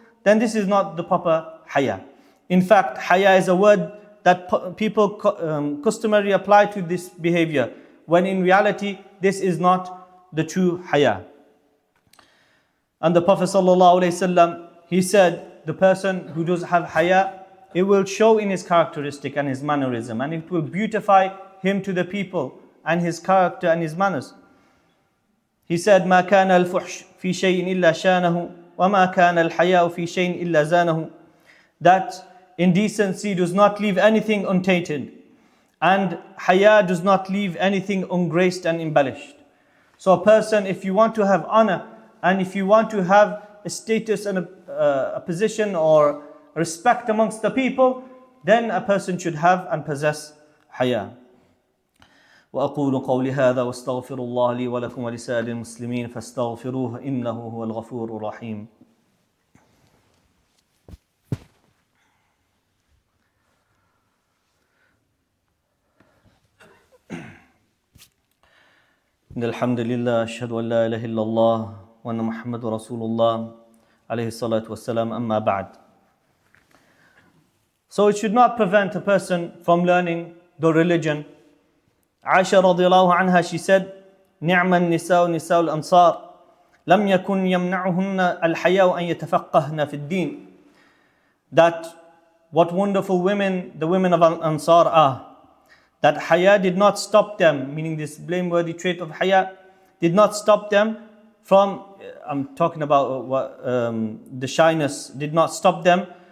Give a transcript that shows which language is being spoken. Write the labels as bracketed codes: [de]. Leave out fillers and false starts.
[en] Then this is not the proper haya. In fact, haya is a word that people customarily apply to this behavior, when in reality this is not the true haya. And the Prophet ﷺ, he said, the person who does have haya, it will show in his characteristic and his mannerism, and it will beautify him to the people and his character and his manners. [ar] He said, مَا كَانَ الْفُحْشُ فِي شَيْءٍ إِلَّا شَانَهُ وَمَا كَانَ الْحَيَاءُ فِي شَيْءٍ إِلَّا زَانَهُ. [en] That indecency does not leave anything untainted, and haya does not leave anything ungraced and embellished. So a person, if you want to have honor, and if you want to have a status and a position or respect amongst the people, then a person should have and possess haya. [ar] وأقول قولي هذا واستغفر الله لي ولكم ولسائر المسلمين فاستغفروه إنه هو الغفور الرحيم. إن الحمد لله أشهد أن لا إله إلا الله وأن محمد رسول الله عليه الصلاة والسلام أما بعد. [en] So it should not prevent a person from learning the religion. Aisha radiallahu anha, she said, [ar] نعم النساء نساء الأنصار لم يكن يمنعهن الحياء أن يتفقهن في الدين. [en] That what wonderful women the women of Ansar are. That haya did not stop them, meaning this blameworthy trait of haya did not stop them from, I'm talking about the shyness, did not stop them